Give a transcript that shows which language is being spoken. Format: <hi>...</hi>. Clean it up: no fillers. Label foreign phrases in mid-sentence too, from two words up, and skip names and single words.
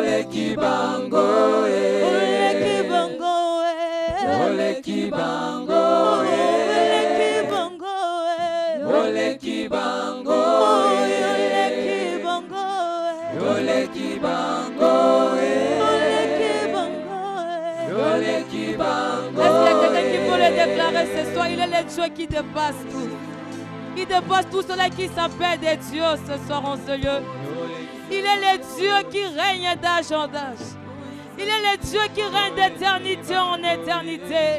<fr>kibango ole kibango ole kibango ole kibango ole kibango. Est-ce qu'il y a quelqu'un qui peut le déclarer ce soir? Il est le Dieu qui dépasse tout. Il dépasse tout cela qui s'appelle des dieux ce soir en ce lieu. Il est le Dieu qui règne d'âge en âge. Il est le Dieu qui règne d'éternité en éternité.</fr>